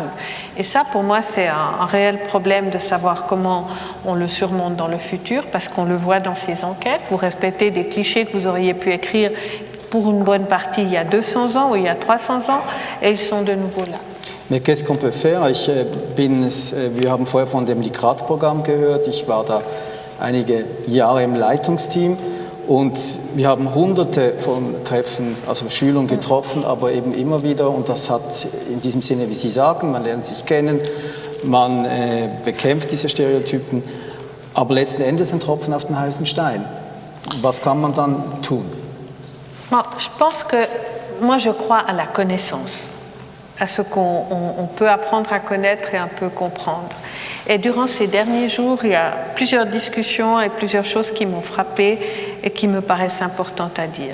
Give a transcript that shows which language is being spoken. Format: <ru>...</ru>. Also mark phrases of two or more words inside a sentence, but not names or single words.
<fr>Et ça, pour moi, c'est un réel problème de savoir comment on le surmonte dans le futur, parce qu'on le voit dans ces enquêtes. Vous répétez des clichés que vous auriez pu écrire pour une bonne partie il y a 200 ans ou il y a 300 ans, et ils sont de nouveau là. Mais qu'est-ce qu'on peut faire?</fr> <de>Wir haben vorher von dem Likrat-Programm gehört. Ich war da einige Jahre im Leitungsteam. Und wir haben hunderte von Treffen, also Schülern getroffen, aber eben immer wieder, und das hat in diesem Sinne, wie Sie sagen, man lernt sich kennen, man bekämpft diese Stereotypen, aber letzten Endes ein Tropfen auf den heißen Stein. Was kann man dann tun?</de> <fr>Bon, je pense que, moi je crois à la connaissance, à ce qu'on peut apprendre à connaître et un peu comprendre. Et durant ces derniers jours, il y a plusieurs discussions et plusieurs choses qui m'ont frappée et qui me paraissent importantes à dire.</fr>